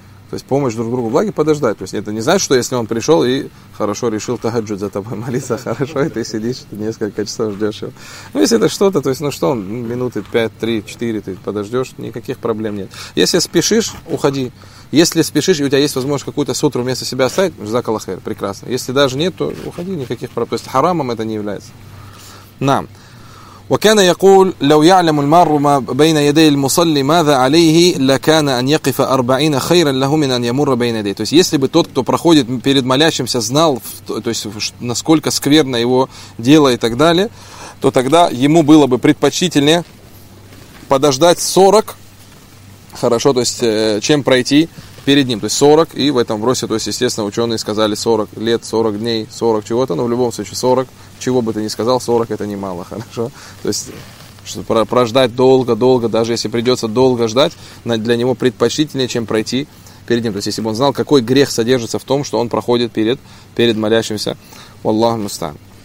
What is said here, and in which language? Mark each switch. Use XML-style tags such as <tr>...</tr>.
<ru>То есть помощь друг другу в благе подождать. То есть это не значит, что если он пришел и хорошо решил тахаджуд за тобой молиться, хорошо, и ты сидишь, ты несколько часов ждешь его. Ну, если это что-то, то есть, ну что, минуты 5, 3, 4 ты подождешь, никаких проблем нет. Если спешишь, уходи. Если спешишь, и у тебя есть возможность какую-то сутру вместо себя оставить, жзакаллаху хайр, прекрасно. Если даже нет, то уходи, никаких проблем. То есть харамом это не является. Нам.</ru> <ar>وكان يقول لو يعلم المار ما بين يدي المصلي ماذا عليه لكان أن يقف أربعين خيرا له من أن يمر بين يديه.</ar> <ru>То есть если бы тот, кто проходит перед молящимся, знал, то есть насколько скверно его дело и так далее, то тогда ему было бы предпочтительнее подождать 40, хорошо, то есть чем пройти перед ним, то есть 40, и в этом вросе, то есть, естественно, ученые сказали 40 лет, 40 дней, 40 чего-то, но в любом случае 40, чего бы ты ни сказал, 40 это немало, хорошо, то есть, что прождать долго-долго, даже если придется долго ждать, для него предпочтительнее, чем пройти перед ним, то есть, если бы он знал, какой грех содержится в том, что он проходит перед молящимся, валлаху мустаан.</ru>